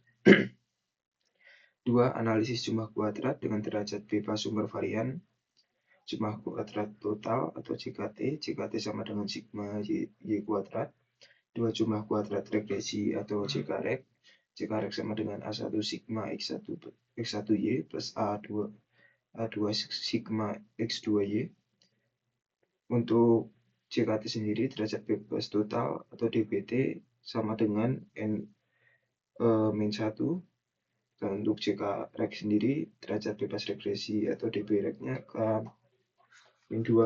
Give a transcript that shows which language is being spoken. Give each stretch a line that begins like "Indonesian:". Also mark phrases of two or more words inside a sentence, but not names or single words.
Indonesian: 2. Analisis jumlah kuadrat dengan derajat bebas sumber varian, jumlah kuadrat total atau JKT. JKT sama dengan sigma Y kuadrat. 2. Jumlah kuadrat regresi atau JKREG. JKREG sama dengan A1 sigma X1Y plus A2 sigma X2Y. Untuk JKT sendiri, derajat bebas total atau DBT sama dengan N-1. Dan untuk JKREG sendiri, derajat bebas regresi atau DBREG-nya K-2.